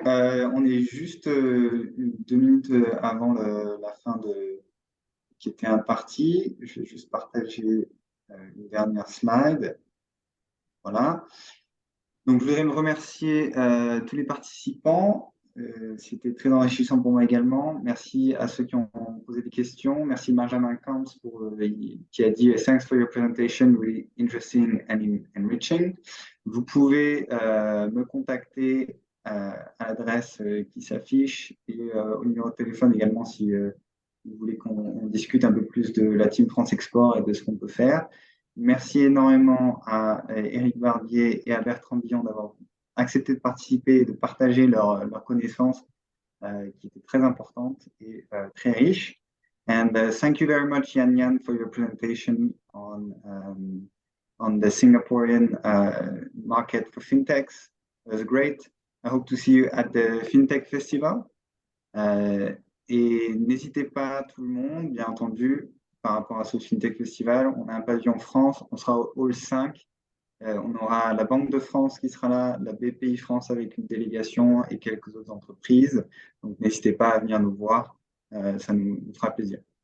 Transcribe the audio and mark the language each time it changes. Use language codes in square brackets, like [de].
[fr] On est juste 2 minutes avant la fin qui était impartie. Je vais juste partager une dernière slide. Voilà. Donc, je voudrais me remercier tous les participants. C'était très enrichissant pour moi également. Merci à ceux qui ont posé des questions. Merci Benjamin Camps qui a dit [en] Thanks for your presentation, really interesting and enriching. [fr] Vous pouvez me contacter à l'adresse qui s'affiche et au numéro de téléphone également si vous voulez qu'on discute un peu plus de la Team France Export et de ce qu'on peut faire. Merci énormément à Éric Barbier et à Bertrand Billon d'avoir accepté de participer et de partager leurs connaissances qui étaient très importantes et très riches. [en] And thank you very much, Yan Yan, for your presentation on the Singaporean market for fintechs. It was great. I hope to see you at the FinTech Festival. [fr] Et n'hésitez pas, tout le monde, bien entendu, par rapport à ce FinTech Festival, on a un pavillon France, on sera au Hall 5. On aura la Banque de France qui sera là, la BPI France avec une délégation et quelques autres entreprises. Donc n'hésitez pas à venir nous voir, ça nous fera plaisir.